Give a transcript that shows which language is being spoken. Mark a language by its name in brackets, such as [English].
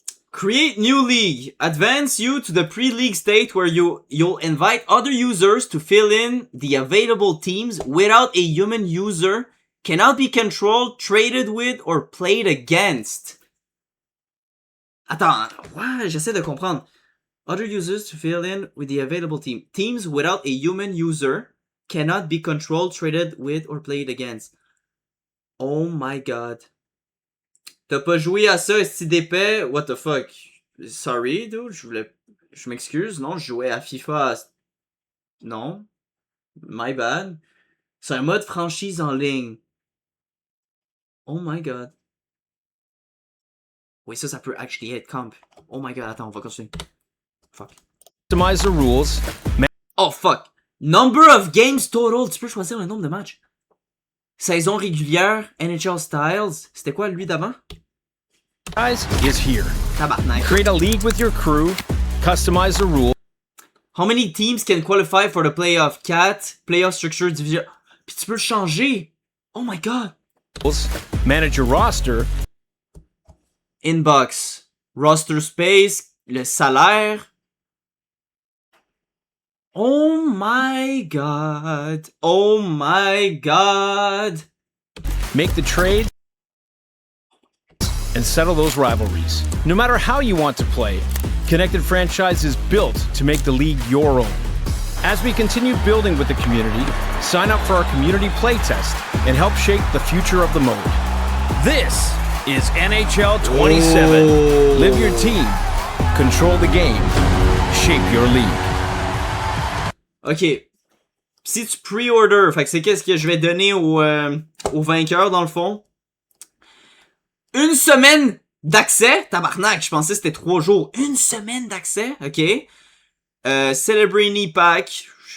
[English] Create new league. Advance you to the pre-league state where you'll invite other users to fill in the available teams without a human user. Cannot be controlled, traded with, or played against. [French] Attends, ouais, j'essaie de comprendre. [English] Other users to fill in with the available team. Teams without a human user cannot be controlled, traded with, or played against. Oh my god. [French] T'as pas joué à ça, esti d'épais? [English] What the fuck? Sorry, dude, [French] je m'excuse, non, je jouais à FIFA. Non. [English] My bad. [French] C'est un mode franchise en ligne. [English] Oh my god. [French] Oui, ça peut actually être comp. [English] Oh my god, [French] attends, on va continuer. [English] Fuck. customize the rules. Oh fuck. Number of games total. [French] Tu peux choisir le nombre de matchs. Saison régulière, NHL Styles. C'était quoi lui d'avant? [English] is here. [French] Tabarnak. [English] Create a league with your crew, customize the rules. How many teams can qualify for the playoff? 4, playoff structure division. [French] Puis tu peux le changer. [English] Oh my god. Manage your roster. Inbox. Roster space. [French] Le salaire. [English] Oh my god. Oh my god. Make the trade and settle those rivalries. No matter how you want to play, Connected Franchise is built to make the league your own. As we continue building with the community, sign up for our community playtest and help shape the future of the mode. This is NHL 27. Live your team, control the game, shape your league. Ok. [French] Si tu pre-order, fait que c'est qu'est-ce que je vais donner au vainqueur dans le fond. Une semaine d'accès. Tabarnak, je pensais que c'était 3 jours. Une semaine d'accès, ok. Celebrini Pack.